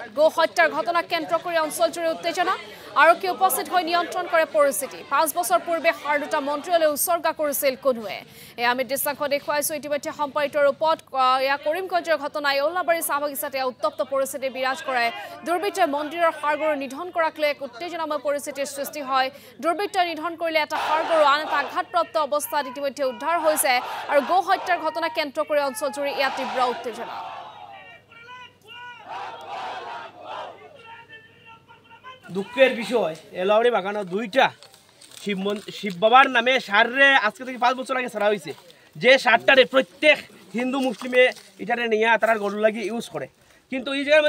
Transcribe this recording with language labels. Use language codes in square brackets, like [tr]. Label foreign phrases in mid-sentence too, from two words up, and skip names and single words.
[as] গো হত্যাৰ ঘটনা কেন্দ্ৰ কৰি অঞ্চলজুৰি উত্তেজনা আৰক্ষী উপস্থিত হৈ নিয়ন্ত্ৰণ কৰে পৰিস্থিতি 5 বছৰ পূৰ্বে হাড় দুটা মন্ত্ৰীলৈ উৎসৰ্গা কৰিছিল কোনোৱে আমি দৃশ্যাংশ দেখুৱাইছো ইতিমধ্যে সম্পাদিত ৰূপত কৰিমগঞ্জৰ ঘটনা এওলাবাৰী চাহ বাগিচাত উত্তপ্ত পৰিস্থিতি বিৰাজ কৰে দুৰ্বৃত্তই মন্দিৰৰ হাড়গৰু নিধন কৰাক লৈ এক উত্তেজনাময় পৰিস্থিতিৰ সৃষ্টি হয় দুৰ্বৃত্ত নিধন কৰিলে এটা হাড়গৰু আন এটা আঘাতপ্ৰাপ্ত অৱস্থাত ইতিমধ্যে উদ্ধাৰ হৈছে আৰু গো হত্যাৰ ঘটনা কেন্দ্ৰ কৰি অঞ্চলজুৰি ইয়াত তীব্ৰ উত্তেজনা [bn] দুঃখের বিষয় এলাউরি বাগানো দুইটা শিব বাবার নামে সারে আজকে থেকে 5 বছর আগে ছাড়া হয়েছে যে সারটারে প্রত্যেক হিন্দু মুসলিমে এটারে নিয়ে তারা গরু লাগি ইউজ করে কিন্তু এই জায়গার